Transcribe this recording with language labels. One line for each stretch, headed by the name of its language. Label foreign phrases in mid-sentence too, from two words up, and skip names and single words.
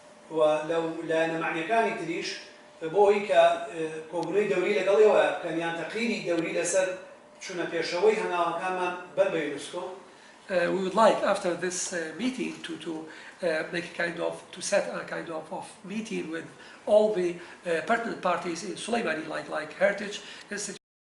Central Kurdish: و لەو لایەنە معنیەکانی تریش بۆی کە کۆبوونەوەی دەوری لەگەڵەوە بکەن یان تەقریری دەوری لەسەر چوونە پێشەوەی هەنگاوەکانمان بەر بە یونسکۆ.
English: We would like after this meeting to make a kind of set a kind of meeting with all the pertinent parties in Süleymanî, like Heritage Institute.